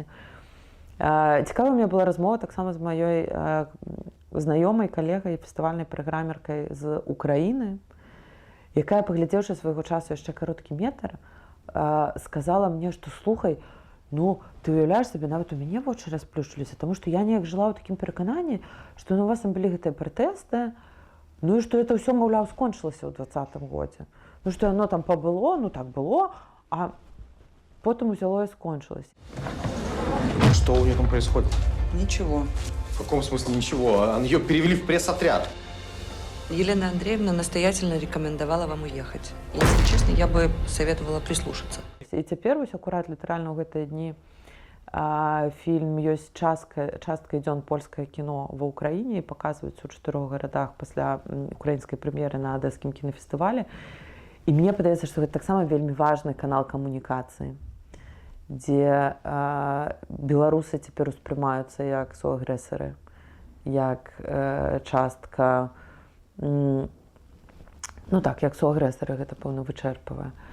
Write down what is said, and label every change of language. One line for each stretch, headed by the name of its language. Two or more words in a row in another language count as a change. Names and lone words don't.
Belarusian: Цікавая у мяне была размова таксама з маёй знаёмай калегай, фестывальнай праграмеркай з Украіны, якая, паглядзеўшы свайго часу яшчэ кароткі метр, сказала мне, што слухай, ну, ты уяўляеш сабе, нават у мяне вочы расплюшчыліся, таму што я неяк жыла ў такім перакананні, што у вас там былі гэтыя пратэсты, ну і што это ўсё, маўляў, скончылася ў 2020 годзе. Ну, што яно там пабыло, ну так было, а потым узяло і скончылася.
Russian: Что у нее там происходит? Ничего. В каком смысле ничего? Ее перевели в пресс-отряд. Елена Андреевна настоятельно рекомендовала вам уехать. И, если честно, я бы советовала прислушаться.
Belarusian: І цяпер вось акурат літаральна ў гэтыя дні фільм ёсць частка ідзён польскае кіно ва ўкраіне і паказваюць у 4 гарадах пасля украінскай прэм'еры на адэскім кінафестывалі. І мне падаецца, што гэта таксама вельмі важны канал камунікацыі, дзе беларусы цяпер успрымаюцца як суагрэсары, як частка, ну так, як суагрэсары, гэта, пэўна, вычэрпвае.